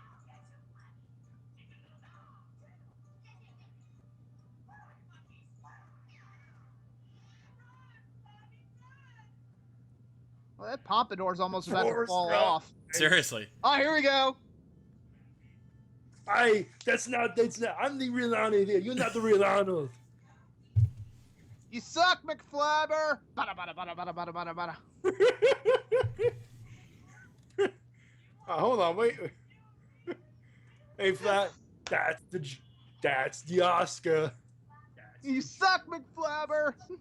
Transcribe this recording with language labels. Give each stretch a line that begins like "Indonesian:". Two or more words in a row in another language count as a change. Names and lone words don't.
English: Well, that pompadour's almost about to Forrest fall Gump. off. Seriously. Oh, here we go. That's not, I'm the real Arnold here. You're not the real Arnold. You suck, McFlabber. Bada, bada, bada, bada, bada, bada, bada. Hold on, wait. Hey, Flat, that's the Oscar. You suck, McFlabber.